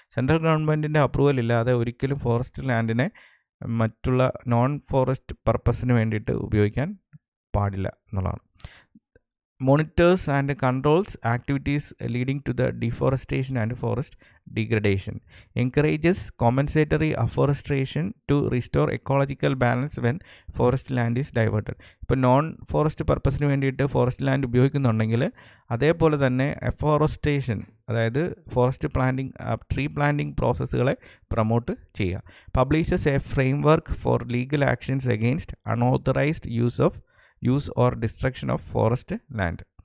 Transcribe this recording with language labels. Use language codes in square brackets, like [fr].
[ml] Central ഗവൺമെൻറ്റിൻ്റെ approval ഇല്ലാതെ ഒരിക്കലും ഫോറസ്റ്റ് ലാൻഡിനെ മറ്റുള്ള നോൺ ഫോറസ്റ്റ് പർപ്പസിന് വേണ്ടിയിട്ട് ഉപയോഗിക്കാൻ പാടില്ല എന്നുള്ളതാണ്. [en] Monitors and controls activities leading to the deforestation and forest degradation. Encourages compensatory afforestation to restore ecological balance when forest land is diverted. [ml] ഇപ്പോൾ നോൺ ഫോറസ്റ്റ് പർപ്പസിന് വേണ്ടിയിട്ട് ഫോറസ്റ്റ് ലാൻഡ് ഉപയോഗിക്കുന്നുണ്ടെങ്കിൽ അതേപോലെ തന്നെ എഫോറസ്റ്റേഷൻ, അതായത് forest planting, tree planting പ്രോസസ്സുകളെ promote ചെയ്യുക. [en] Publishes a framework for legal actions against unauthorised use or destruction of forest land.